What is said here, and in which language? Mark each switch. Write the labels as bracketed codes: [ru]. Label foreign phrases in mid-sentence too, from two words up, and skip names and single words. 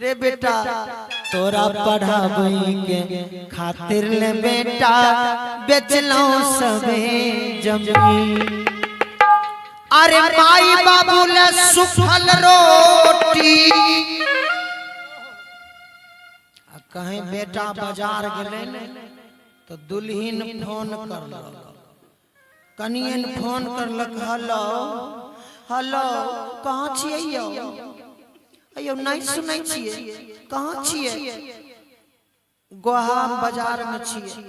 [mai] रे बेटा तोरा पढ़ावे के खातिर ले बेटा बेचलो सबे जमीन। अरे माई बाबू ले सुखल रोटी। कहीं बेटा बाजार गेले तो दुल्हीन फोन करलक, कनियन फोन करलक हेलो हेलो कहाँ छियै यौ? अयो नहीं सुनै छियै कहाँ छियै? गोहा बाजार में छियै।